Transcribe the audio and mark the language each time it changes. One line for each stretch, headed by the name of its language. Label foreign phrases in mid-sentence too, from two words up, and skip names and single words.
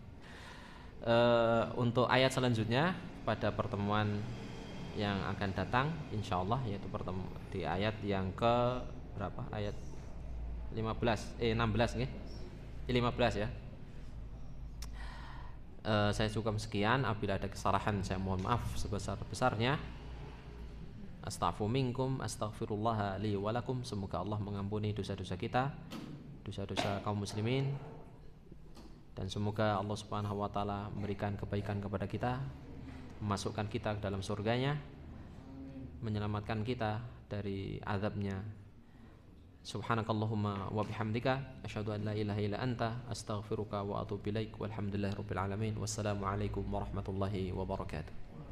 Indonesian: Untuk ayat selanjutnya pada pertemuan yang akan datang insyaallah, yaitu di ayat yang ke berapa? Ayat 16 nggih. 15 ya. Saya cukup sekian, apabila ada kesalahan saya mohon maaf sebesar-besarnya.
Arabic: أستغفر منكم، أستغفر الله لي ولكم.
Indonesian: Semoga Allah mengampuni dosa-dosa kita, dosa-dosa kaum muslimin, dan semoga Allah
Arabic: سبحانه وتعالى
Indonesian: memberikan kebaikan kepada kita, memasukkan kita ke dalam surganya, menyelamatkan kita dari azabnya.
Arabic: سبحانك اللهم وبحمدك أشهد أن لا إله إلا أنت أستغفرك وأتوب إليك. والحمد لله رب العالمين. والسلام عليكم ورحمة الله وبركاته.